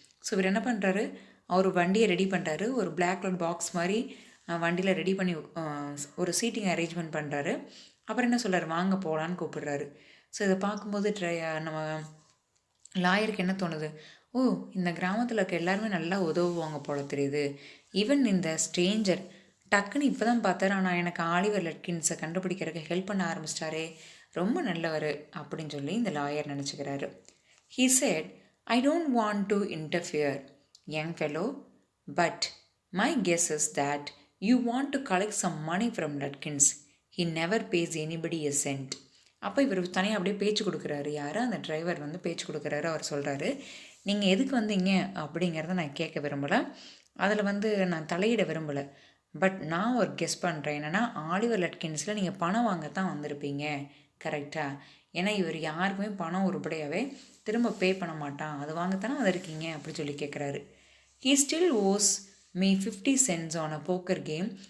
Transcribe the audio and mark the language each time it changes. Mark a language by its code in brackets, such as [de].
[ta] So இவர் என்ன பண்ணுறாரு, அவர் வண்டியை ரெடி பண்ணுறாரு, ஒரு பிளாக் கலர் பாக்ஸ் மாதிரி வண்டியில் ரெடி பண்ணி ஒரு சீட்டிங் அரேஞ்ச்மெண்ட் பண்ணுறாரு. அப்புறம் என்ன சொல்கிறார், வாங்க போகலான்னு கூப்பிடுறாரு. ஸோ இதை பார்க்கும்போது நம்ம லாயருக்கு என்ன தோணுது, ஓ, இந்த கிராமத்தில் இருக்க எல்லாருமே நல்லா உதவுவாங்க போல தெரியுது. ஈவன் இந்த ஸ்ட்ரேஞ்சர் டக்குன்னு இப்போ தான் பார்த்தாரு, ஆனால் எனக்கு ஆலிவர் லட்கின்ஸை கண்டுபிடிக்கிறதுக்கு ஹெல்ப் பண்ண ஆரம்பிச்சிட்டாரே, ரொம்ப நல்லவர் அப்படின்னு சொல்லி இந்த lawyer நினச்சிக்கிறாரு. [en] He said, I don't want to interfere, young fellow, but my guess is that you want to collect some money from Lutkins. He never pays anybody a cent. [ta] அப்போ இவர் தனியாக அப்படியே பேச்சு கொடுக்குறாரு. யார்? அந்த டிரைவர் வந்து பேச்சு கொடுக்குறாரு. அவர் சொல்கிறாரு, நீங்கள் எதுக்கு வந்தீங்க அப்படிங்கிறத நான் கேட்க விரும்பலை, அதில் வந்து நான் தலையிட விரும்பலை. பட் நான் ஒரு கெஸ் பண்ணுறேன், என்னென்னா ஆலிவர் லட்கின்ஸில் நீங்கள் பணம் வாங்கத்தான் வந்திருப்பீங்க, கரெக்டாக? ஏன்னா இவர் யாருக்குமே பணம் உருப்படியாகவே திரும்ப பே பண்ண மாட்டான், அது வாங்கத்தானே வந்திருக்கீங்க அப்படி சொல்லி கேட்குறாரு. [en] He still owes me 50 cents on a poker game.